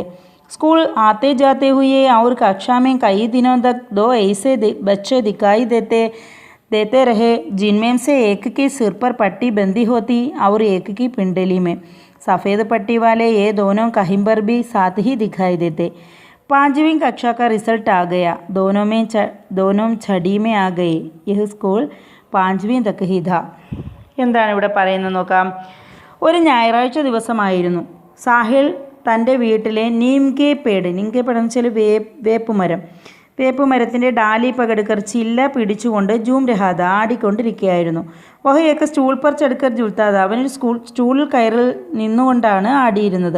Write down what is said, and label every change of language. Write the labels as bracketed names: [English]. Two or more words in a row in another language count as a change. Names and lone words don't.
[Hindi] स्कूल आते जाते हुए और कक्षा में कई दिनों तक 2 ऐसे बच्चे दिखाई देते रहे जिनमें से एक के सिर पर पट्टी बंधी होती और एक की पिंडली में. सफ़ेद पट्टी वाले ये दोनों कहीं पर भी साथ ही दिखाई देते. 5वीं कक्षा का रिजल्ट आ गया. दोनों छड़ी में आ गए. यह स्कूल 5वीं तक ही था. [Malayalam] എന്താണ് ഇവിടെ പറയുന്നത് നോക്കാം. ഒരു ഞായറാഴ്ച ദിവസമായിരുന്നു. സാഹിൽ തൻ്റെ വീട്ടിലെ [Hindi] नीम के पेड़ [Malayalam] എന്ന് വെച്ചാൽ വേപ്പുമരത്തിൻ്റെ [Hindi] डाली पकड़कर [Malayalam] ചില്ല പിടിച്ചുകൊണ്ട് [Hindi] झूम रहा था [Malayalam] ആടിക്കൊണ്ടിരിക്കുകയായിരുന്നു. [Hindi] वह एक स्टूल पर चढ़कर झूलता था, [Malayalam] അവനൊരു സ്റ്റൂളിൽ കയറിൽ നിന്നുകൊണ്ടാണ് ആടിയിരുന്നത്.